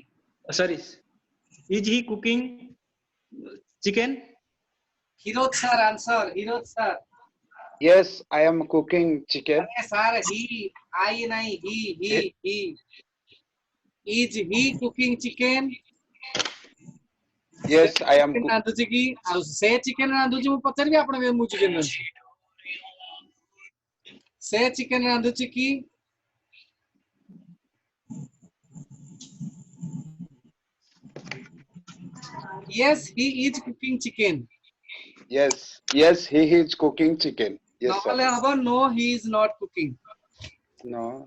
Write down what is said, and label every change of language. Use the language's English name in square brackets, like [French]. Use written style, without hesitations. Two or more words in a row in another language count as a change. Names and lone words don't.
[English] Sorry. Is he cooking chicken? Hirot sir, answer. Hirot sir. Yes, I am cooking chicken. Arey sir, he. I nahi, he. Is he cooking chicken? Yes, I am Chicken cooking. [Odia] ରାନ୍ଧୁଛି କି? ଆଉ ସେ ଚିକେନ ରାନ୍ଧୁଛି ମୁଁ ପଚାରିବି ଆପଣ ମୁଁ ଚିକେନ ରାନ୍ଧୁଛି ସେ ଚିକେନ ରାନ୍ଧୁଛି କି? [English] Yes, he is cooking chicken. Yes, he is cooking chicken. Yes, ନହେଲେ sir. ହବ no, he is not cooking. No.